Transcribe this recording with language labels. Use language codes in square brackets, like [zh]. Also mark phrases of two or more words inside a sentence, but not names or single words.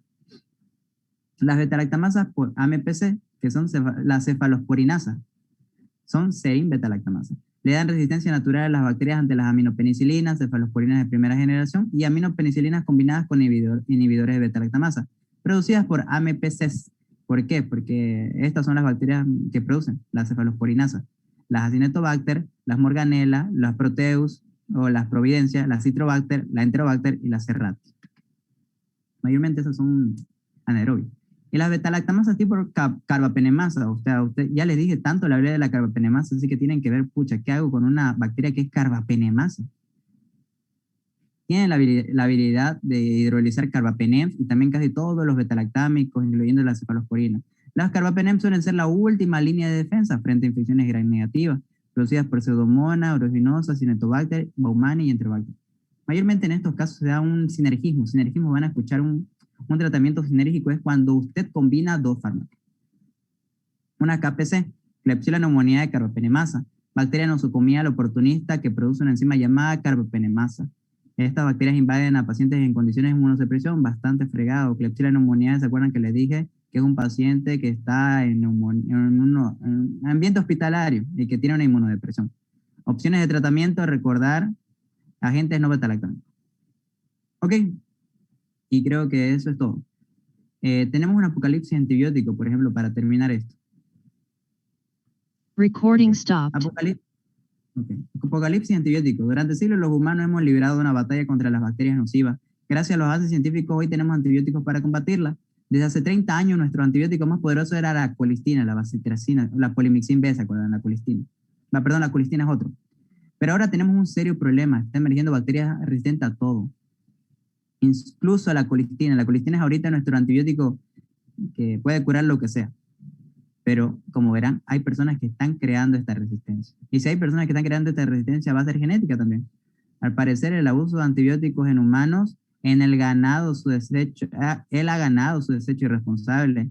[es] Las beta-lactamasas por AMPC, que son las cefalosporinasas, son serin beta-lactamasa. Le dan resistencia natural a las bacterias ante las aminopenicilinas, cefalosporinas de primera generación y aminopenicilinas combinadas con inhibidores de beta-lactamasa, producidas por AMPCs. ¿Por qué? Porque estas son las bacterias que producen las cefalosporinasas. Las Acinetobacter, las Morganella, las Proteus o las Providencia, la Citrobacter, la Enterobacter y la Serratia. Mayormente esas son anaerobias. Y las beta-lactamasas tipo carbapenemasa, o sea, ya les dije tanto la habilidad de la carbapenemasa, así que tienen que ver, pucha, ¿qué hago con una bacteria que es carbapenemasa? Tienen la habilidad de hidrolizar carbapenems y también casi todos los beta-lactámicos, incluyendo la cefalosporina. Las carbapenems suelen ser la última línea de defensa frente a infecciones gram negativas, producidas por Pseudomonas, Aeruginosa, Cinetobacter, Baumannii y Enterobacter. Mayormente en estos casos se da un sinergismo. Sinergismo, van a escuchar un tratamiento sinérgico, es cuando usted combina dos fármacos. Una KPC, Klebsiella pneumoniae de carbapenemasa, bacteria nosocomial oportunista que produce una enzima llamada carbapenemasa. Estas bacterias invaden a pacientes en condiciones de inmunosupresión bastante fregado. Klebsiella pneumoniae, ¿se acuerdan que les dije? Que es un paciente que está en un ambiente hospitalario y que tiene una inmunodepresión. Opciones de tratamiento, recordar, agentes no beta-lactámicos. Ok, y creo que eso es todo. Tenemos un apocalipsis antibiótico, por ejemplo, para terminar esto. [en] Recording stopped. [es] Apocalipsis antibiótico. Durante siglos los humanos hemos librado una batalla contra las bacterias nocivas. Gracias a los avances científicos hoy tenemos antibióticos para combatirlas. Desde hace 30 años nuestro antibiótico más poderoso era la colistina, la bacitracina, la polimixin B, ¿se acuerdan? La colistina. La colistina es otro. Pero ahora tenemos un serio problema. Está emergiendo bacterias resistentes a todo. Incluso a la colistina. La colistina es ahorita nuestro antibiótico que puede curar lo que sea. Pero, como verán, hay personas que están creando esta resistencia. Y si hay personas que están creando esta resistencia, va a ser genética también. Al parecer, el abuso de antibióticos en humanos, en el ganado, él ha ganado su desecho irresponsable.